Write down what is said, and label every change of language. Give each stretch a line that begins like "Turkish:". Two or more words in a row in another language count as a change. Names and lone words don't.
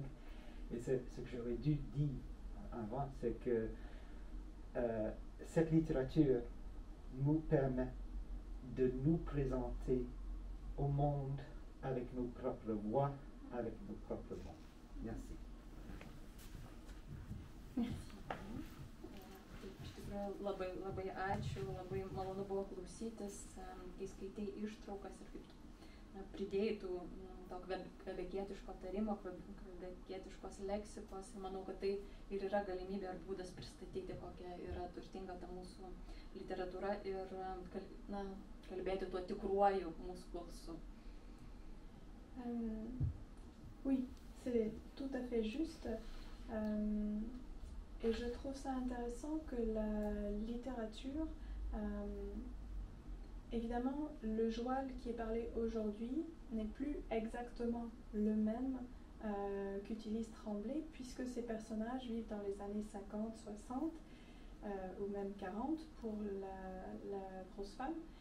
French: Et ce que j'aurais dû dire avant, c'est que cette littérature nous permet de nous présenter au monde avec nos propres voix, avec nos propres mots. Merci.
Lithuanian: Iš tikrųjų labai, labai ačiū, labai malonu buvo klausytis, kai skaitai ištraukas ir kaip pridėjai to kvebekietiško tarimo, kvebekietiškos leksikos. Manau, kad tai ir yra galimybė ir būdas pristatyti, kokia yra turtinga ta mūsų literatūra ir kalbėti tuo tikruoju mūsų balsu.
French: Oui, c'est tout à fait juste. Et je trouve ça intéressant que la littérature, évidemment, le joual qui est parlé aujourd'hui n'est plus exactement le même qu'utilise Tremblay, puisque ces personnages vivent dans les années 50, 60 ou même 40 pour la grosse femme.